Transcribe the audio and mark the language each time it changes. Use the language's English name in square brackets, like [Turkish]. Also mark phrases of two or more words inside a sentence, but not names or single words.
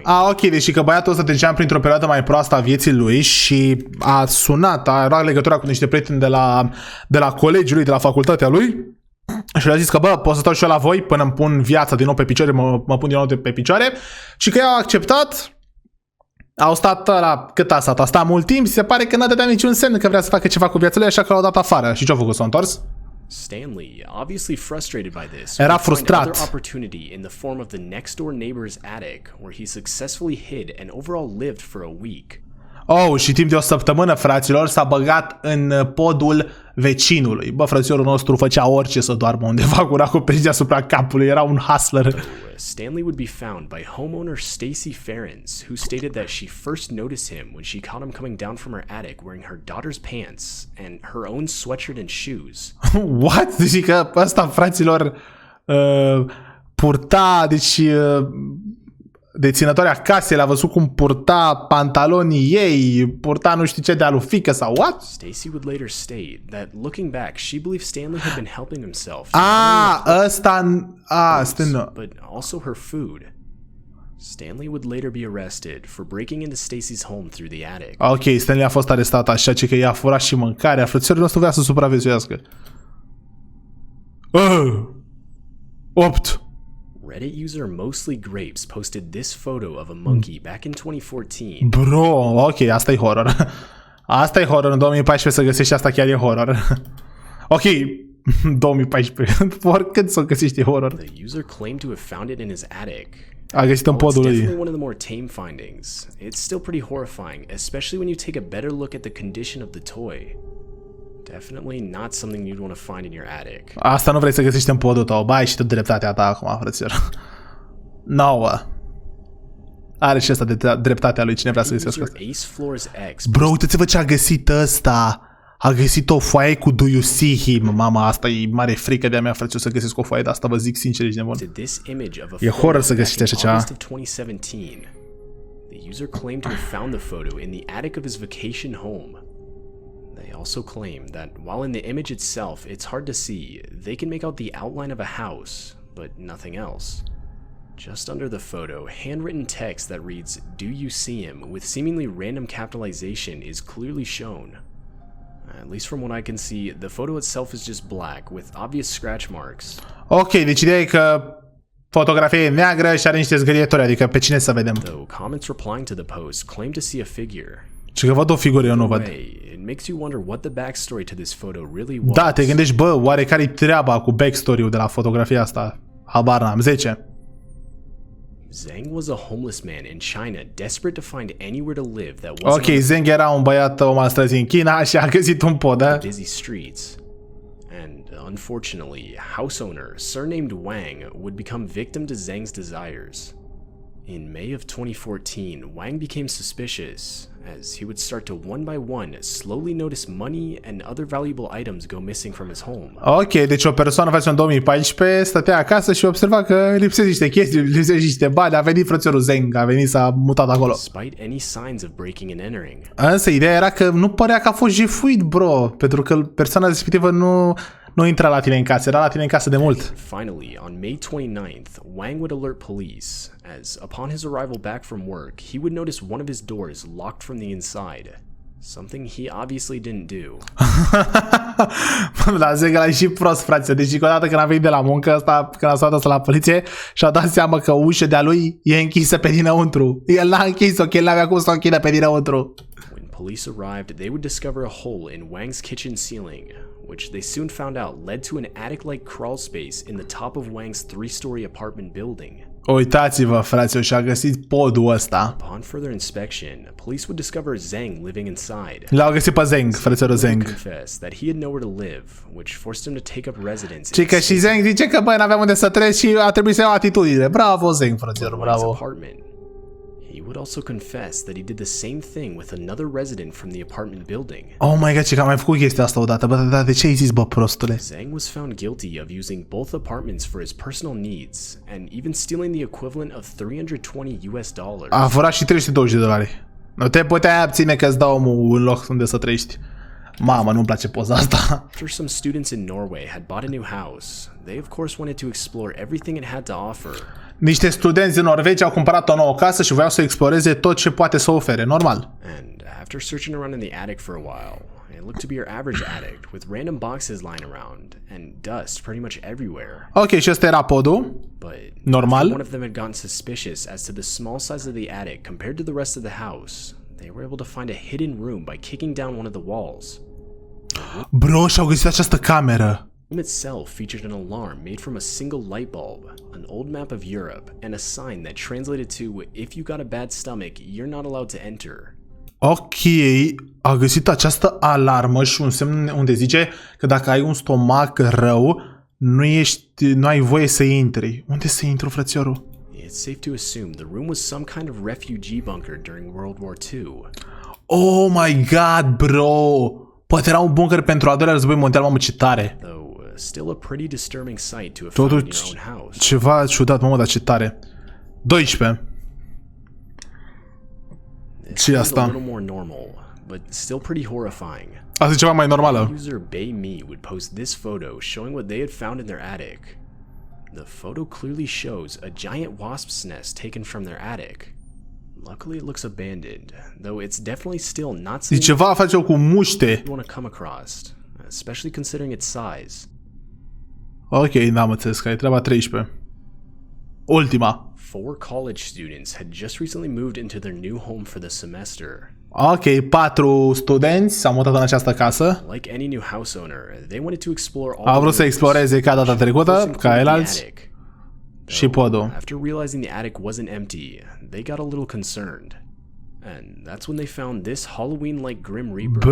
[Romanian] Ok, deci că băiatul ăsta trecea printr-o perioadă mai proastă a vieții lui și a sunat, a luat legătura cu niște prieteni de la colegiul lui, de la facultatea lui și le-a zis că, bă, pot să stau și eu la voi până îmi pun viața din nou pe picioare, mă pun din nou pe picioare, și că ea a acceptat Au stat la cât a stat? A stat mult timp, se pare că n-a dădea niciun semn că vrea să facă ceva cu viața lui, așa că l-au dat afară. Și ce-a făcut? S-a întors? [English] Stanley, obviously frustrated by this, [Romanian] Era [English] would find [Romanian] frustrat. [English] another opportunity in the form of the next-door neighbor's attic, where he successfully hid and overall lived for a week. [Romanian] Oh, și timp de o săptămână, fraților, s-a băgat în podul vecinului. Bă, frățiorul nostru făcea orice să doarmă undeva cu un acoperiș deasupra capului. Era un hustler. [English] Stanley would be found by homeowner Stacy Ferens, who stated that she first noticed him when she caught him coming down from her attic wearing her daughter's pants and her own sweatshirt and shoes. What? [Romanian] Deci că ăsta, fraților, purta, deci deținătoarea casei l-a văzut cum purta pantalonii ei, purta nu știu ce de alu fică sau what? [English] Stacy would later state that looking back, she believed Stanley had been helping himself. [Romanian] Stână. [English] But also her food. Stanley would later be arrested for breaking into Stacy's home through the attic. [Romanian] Ok, Stanley a fost arestat așa, că i-a furat și mâncarea. Frățiorul nostru vrea să supraviețuiască. 8. [English] Reddit user Mostly Grapes posted this photo of a monkey back in 2014. [Romanian] Bro, ok, asta e horror. Asta e horror în 2014 să găsești asta, chiar e horror. Ok, 2014. Oricând să o găsești e horror. [English] The user claimed to have found it in his attic. [Romanian] A găsit în podul [English] It's [Romanian] lui. [English] definitely one of the more tame findings. It's still pretty horrifying, especially when you take a better look at the condition of the toy. Definitely not something you'd want to find in your attic. [Romanian] Asta nu vrei să găsești în podul tău. Bai și tu dreptatea ta acum, frățior. 9. Are și asta de dreptatea lui, cine vrea să găsească asta. [English] Ace Floor's ex. [Romanian] Bro, uite-ți-vă ce a găsit ăsta. A găsit o foaie cu [English] do you see him. [Romanian] Mama, asta e mare frică de-a mea, frățior, să găsesc o foaie de asta, vă zic sincer, ești nebun. E horror să găsești așa ceva. [English] The user claimed to have found the photo in the attic of his vacation home. They also claim that while in the image itself it's hard to see, they can make out the outline of a house, but nothing else. Just under the photo, handwritten text that reads, "Do you see him?" with seemingly random capitalization is clearly shown. At least from what I can see, the photo itself is just black, with obvious scratch marks. [Romanian] Ok, deci ideea e că fotografia e neagră și are niște zgârietori, adică pe cine să vedem? [English] Though comments replying to the post claim to see a figure. [Romanian] Și că văd o figură, eu nu văd. [English] It makes you wonder what the backstory to this photo really was. [Romanian] Da, te gândești, bă, oare care-i treaba cu backstory-ul de la fotografia asta? Habar n-am. 10. [English] Zhang was a homeless man in China, desperate to find anywhere to live that wasn't [Romanian] Ok, Zhang era un băiat om al străzii în China și a găsit un pod, da? [English] busy streets. And unfortunately, house owner, surnamed Wang, would become victim to Zhang's desires. In May of 2014, Wang became suspicious, as he would start to one by one slowly notice money and other valuable items go missing from his home. [Romanian] Ok, deci o persoană face în 2014, stătea acasă și observa că lipsesc niște chestii, lipsesc niște bani, a venit frățiorul Zhang, a venit, s-a mutat acolo. [English] Despite any signs of breaking and entering. [Romanian] Însă ideea era că nu părea că a fost jefuit, bro, pentru că persoana respectivă nu intra la tine în casă, era la tine în casă de mult. [English] Finally, on May 29th, Wang would alert police, as upon his arrival back from work, he would notice one of his doors locked from the inside. Something he obviously didn't do. [Romanian] La Zhang ăla e și prost, frate. Deci odată când a venit de la muncă, asta, când a sunat asta la poliție, și-a dat seama că ușa de-a lui e închisă pe dinăuntru. El n-a închis-o, că el n-avea cum să o închidă pe dinăuntru. [English] When police arrived, they would discover a hole in Wang's kitchen ceiling, which they soon found out led to an attic-like crawl space in the top of Wang's 3-story apartment building. [Romanian] Uitați-vă, fraților, și-a găsit podul ăsta. [English] Upon further inspection, police would discover Zhang living inside. [Romanian] L-au găsit pe Zhang, frățiorul Zhang. [English] Confessed that he had nowhere to live, which forced him to take up residence. [Romanian] Și că și Zhang zice că, băi, n-aveam unde să treci și a trebuit să iau atitudine. Bravo, Zhang, frățior, bravo. [English] Apartment. He would also confess that he did the same thing with another resident from the apartment building. Oh my god, [Romanian] ce că am mai făcut chestia asta odată. Bă, dar de ce ai zis, bă, prostule? [English] Zhang was found guilty of using both apartments for his personal needs and even stealing the equivalent of $320. [Romanian] A furat și $320. Nu te puteai abține că-ți dau omul un loc unde să trăiești. Mamă, nu-mi place poza asta. [English] After some students in Norway had bought a new house, they of course wanted to explore everything it had to offer. [Romanian] Niște studenți din Norvegia au cumpărat o nouă casă și voiau să exploreze tot ce poate să ofere, normal. [English] And after searching around in the attic for a while, it looked to be your average attic with random boxes lying around and dust pretty much everywhere. [Romanian] Ok, și ăsta era podul. [English] But [Romanian] Normal. [English] One of them had gotten suspicious as to the small size of the attic compared to the rest of the house. They were able to find a hidden room by kicking down one of the walls. [Romanian] Bro, și-au găsit această cameră. [English] The room itself featured an alarm made from a single light bulb, an old map of Europe, and a sign that translated to, "If you got a bad stomach, you're not allowed to enter." [Romanian] Ok, a găsit această alarmă și un semn unde zice că dacă ai un stomac rău, nu ai voie să intri. Unde să intru, frățiorul? [English] It's safe to assume the room was some kind of refugee bunker during World War II. Oh my god, bro! [Romanian] Poate era un bunker pentru al doilea război mondial, mamă, ce tare. [English] Still a pretty disturbing sight to have found in your own house. [Romanian] Ceva ciudat, mamă, dar ce tare. 12. Ce e asta? [English] A little more normal, but still pretty horrifying. [Romanian] Asta e ceva mai normală. [English] User Bay Me would post this photo showing what they had found in their attic. The photo clearly shows a giant wasp's nest taken from their attic. Luckily it looks abandoned, though it's definitely still not something [Romanian] ceva face cu muște. [English] you want to come across, especially considering its size. [Romanian] Ok, n-am înțeles că e treaba 13. Ultima. [English] 4 college students had just recently moved into their new home for the semester. [Romanian] Ok, 4 studenți s-au mutat în această casă. [English] Like any new house owner, they wanted to explore all [Romanian] Au vrut să exploreze ca data trecută, ca ceilalți. Și podul. [English] After realizing the attic wasn't empty, they got a little concerned. And that's when they found this Halloween-like Grim Reaper.